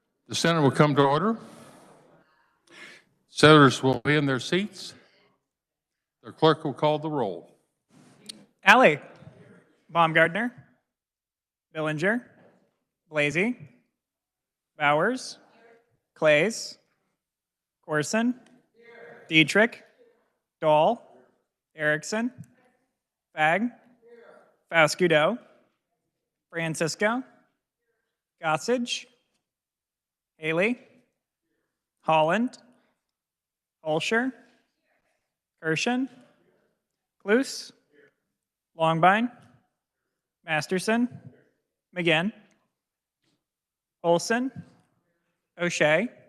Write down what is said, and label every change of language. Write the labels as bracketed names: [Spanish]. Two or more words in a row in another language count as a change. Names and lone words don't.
[English] The Senate will come to order. Senators will be in their seats. The clerk will call the roll. Alley, Baumgartner, Billinger, Blasey, Bowers, Clays, Corson, Dietrich, Dahl, Erickson, Fagg, Fascudo, Francisco, Gossage, Haley, Holland, Holscher, Kirshen, Cluse, Longbine, Masterson, McGinn, Olson, O'Shea,